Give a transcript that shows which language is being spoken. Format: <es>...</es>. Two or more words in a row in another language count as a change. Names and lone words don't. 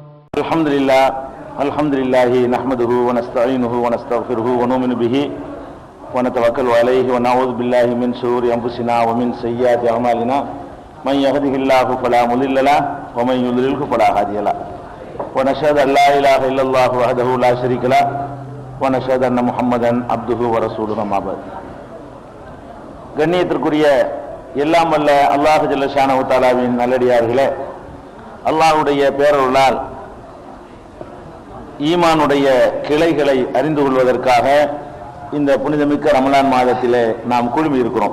<ar>الحمد لله نحمده ونستعينه ونستغفره ونؤمن به ونتوكل عليه ونعوذ بالله من شرور أنفسنا ومن سيئات أعمالنا من يهده الله فلا مضل له ومن يضلله فلا هادي له ونشهد أن لا إله إلا الله وحده لا شريك له ونشهد أن محمدا عبده ورسوله أما بعد.</ar> <ta>கண்ணியத்திற்குரிய எல்லாம் வல்ல அல்லாஹ்</ta> <ar>جل شأنه</ar> <ta>தஆலாவின் நல்லடியார்களே, அல்லாஹ்வுடைய பேரருளால் ஈமானுடைய கிளைகளை அறிந்து கொள்வதற்காக இந்த புனிதமிக்க ரமலான் மாதத்திலே நாம் குழுமி இருக்கிறோம்.</ta>